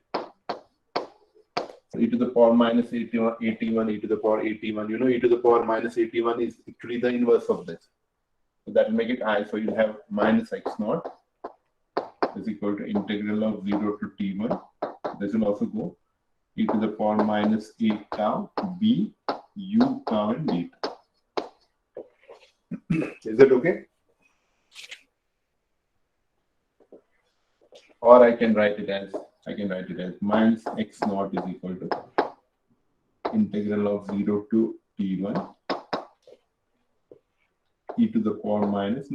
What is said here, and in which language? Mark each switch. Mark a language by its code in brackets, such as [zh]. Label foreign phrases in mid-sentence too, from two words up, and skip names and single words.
[en] So e to the power minus 81, e to the power 81. You know, e to the power minus 81 is actually the inverse of this. So that will make it I. So you have minus x naught is equal to integral of 0 to t1. This will also go e to the power minus 8 tau b u tau and beta. Is that okay? Or I can write it as minus x naught is equal to integral of 0 to t1 e to the power minus.